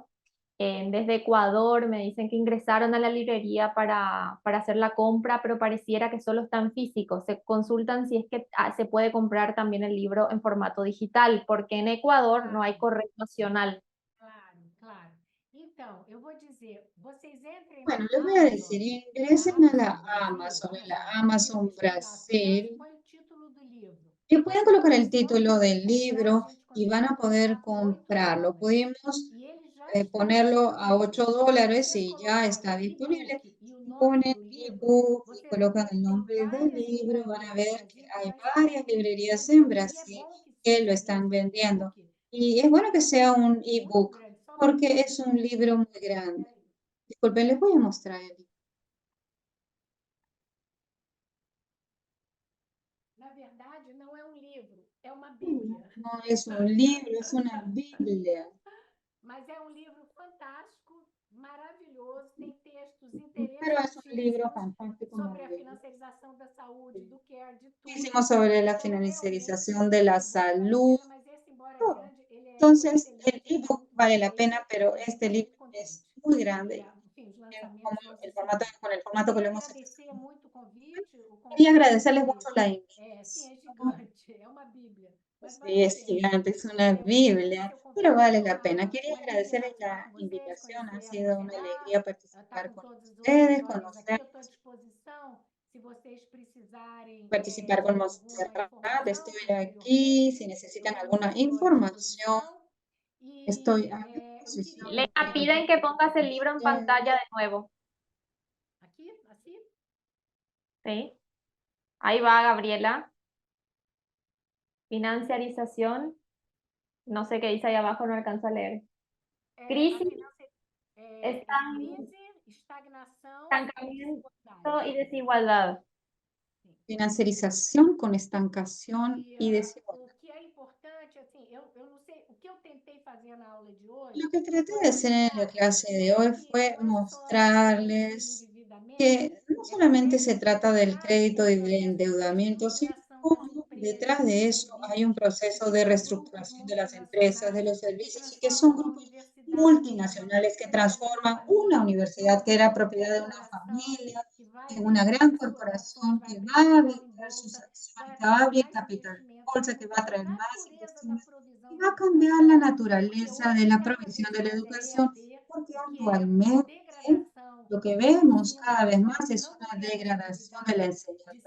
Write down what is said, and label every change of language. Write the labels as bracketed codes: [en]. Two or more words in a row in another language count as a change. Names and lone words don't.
[es] Desde Ecuador me dicen que ingresaron a la librería para hacer la compra, pero pareciera que solo están físicos. Se consultan si es que se puede comprar también el libro en formato digital, porque en Ecuador no hay Claro, correo nacional. claro, claro. [pt] Então, eu vou dizer, vocês entrem [es] Bueno, [pt] na [es] les voy a decir, ingresen a la Amazon [pt] Brasil, lá, apenas [es] Brasil, [pt] põe o título do livro. [es] y pueden [pt] E [es] colocar el [pt] eles vão [es] título [pt] poder [es] del [pt] comprar, a [es] libro [pt] gente [es] y van [pt] consegue [es] a poder [pt] comprar por 8 [es] comprarlo. [pt] dólares. [es] Pudimos [pt] E ele já está [es] ponerlo a [pt] disponível. Se [es] $8 [pt] vocês [es] y ya [pt] colocarem [es] está disponible. [pt] e-book e o [es] Si [pt] nome [es] ponen [pt] do livro, [es] ebook y [pt] vocês vão [es] colocan [pt] ver [es] el [pt] que tem [es] nombre del [pt] várias [es] libro, van a [pt] livrarias no [es] ver que [pt] Brasil que [es] hay [pt] já [es] varias [pt] estão [es] librerías en [pt] vendendo. E é [es] Brasil [pt] bom que [es] que lo [pt] seja [es] están [pt] esse [es] vendiendo. [pt] e-book, [es] Y es bueno que [pt] porque é [es] sea [pt] um [es] un [pt] livro muito [es] ebook, [pt] grande. Só um [es] porque [pt] minutinho. [es] es un libro muy grande. [pt] Espera aí. [es] Disculpen, les voy a mostrar el libro. [pt] Na verdade, não é um livro, é uma Bíblia. [es] No es un libro, es una Biblia. [pt] Mas é um livro fantástico, maravilhoso, tem textos [es] Pero es un libro [pt] interessantíssimos [es] fantástico, [pt] sobre a [es] maravilloso. [pt] financiarização da saúde, do care, de tudo. [es] Muchísimo sobre la [pt] Então, realmente, [es] financiarización de [pt] o [es] la [pt] e-book vale a [es] salud, [pt] pena, mas esse, embora [es] todo. [pt] grande, ele é [es] Entonces, el [pt] excelente, ele é [es] ebook [pt] muito [es] vale [pt] bem [es] la [pt] feito [es] pena, pero [pt] e a gente [es] este [pt] está [es] libro [pt] muito [es] es [pt] contente. [es] muy [pt] E, [es] grande, [pt] enfim, os [es] como [pt] lançamentos vão se [es] con [pt] seguindo. [es] el formato que lo [pt] Queria [es] hemos hecho. [pt] agradecer muito o [es] Quería [pt] convite [es] agradecerles mucho [pt] porque, [es] la [pt] sim, é [es] invitación. [pt] gigante, é uma Bíblia. [es] Sí, es gigante, es una Biblia, pero vale la pena. Quería agradecerles la invitación, ha sido una alegría participar con ustedes, conocer, participar con Montserrat. Estoy aquí, si necesitan alguna información, estoy a disposición Lena, de piden que pongas el libro en ustedes. pantalla de nuevo. [pt] Aqui, assim? [es] ¿Sí? Ahí va, Gabriela. Financiarización. No sé qué dice ahí abajo, no alcanzo a leer. Crisis, [pt] Crise, estagnação [es] estancamiento [pt] desigualdade. [es] y desigualdad. Financiarización con estancación y desigualdad. [pt] O que é importante, assim, eu não sei, o que eu tentei fazer na aula de hoje [es] Lo que traté [pt] foi [es] de hacer en la [pt] mostrar [es] clase de hoy [pt] que [es] fue [pt] não é só crédito [es] mostrarles [pt] e endividamento, [es] que no solamente se trata del crédito y del [pt] processo de [es] endeudamiento, sino [pt] reestruturação das [es] cómo detrás de eso hay un proceso de reestructuración de las empresas, de los [pt] que [es] servicios, y que son [pt] transformam uma [es] grupos [pt] universidade [es] multinacionales que [pt] uma [es] transforman una [pt] família, [es] universidad que era propiedad de una familia en una gran corporación que va a vender sus acciones, que va a abrir capital de bolsa, que va a traer más inversiones y va a cambiar la naturaleza de la provisión de la educación, porque actualmente lo que vemos cada vez más es una degradación de la enseñanza.